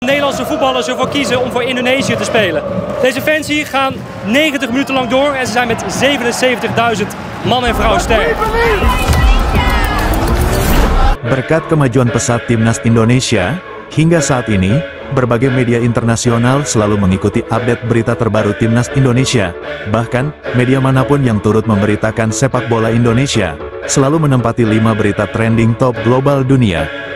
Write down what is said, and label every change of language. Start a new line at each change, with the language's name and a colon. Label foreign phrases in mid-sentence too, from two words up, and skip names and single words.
Dutch: Nederlandse voetballers ervoor kiezen om voor Indonesië te spelen. Deze fans hier gaan 90 minuten lang door en ze zijn met 77.000 man en vrouw sterk.
Indonesian: Berkat kemajuan pesat timnas Indonesia, hingga saat ini, berbagai media internasional selalu mengikuti update berita terbaru timnas Indonesia. Bahkan, media manapun yang turut memberitakan sepak bola Indonesia, selalu menempati 5 berita
English: trending top global
Indonesian: dunia.